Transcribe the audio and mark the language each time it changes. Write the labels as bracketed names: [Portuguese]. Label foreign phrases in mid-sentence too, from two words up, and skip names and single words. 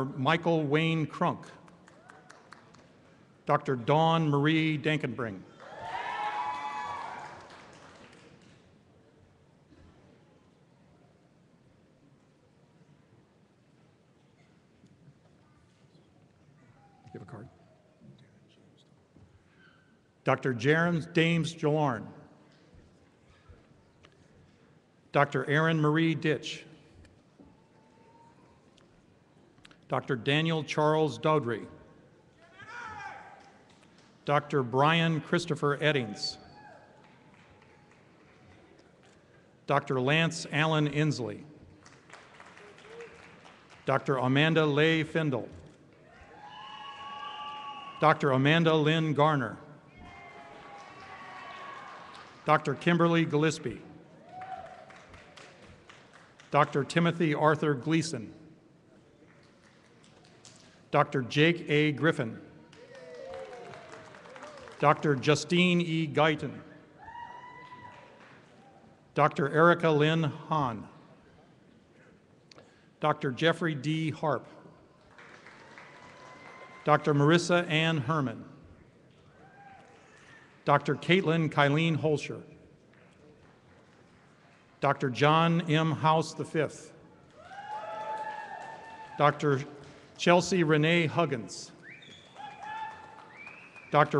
[English] Michael Wayne Crunk, Dr. Dawn Marie Dankenbring, give a card. Dr. Jaron Dames Jalarn, Dr. Erin Marie Ditch, Dr. Daniel Charles Dowdry, Dr. Brian Christopher Eddings, Dr. Lance Allen Inslee, Dr. Amanda Leigh Findle, Dr. Amanda Lynn Garner, Dr. Kimberly Gillespie, Dr. Timothy Arthur Gleason, Dr. Jake A. Griffin, Dr. Justine E. Guyton, Dr. Erica Lynn Hahn, Dr. Jeffrey D. Harp, Dr. Marissa Ann Herman, Dr. Caitlin Kylene Holscher, Dr. John M. House V, Dr. Chelsea Renee Huggins, Dr.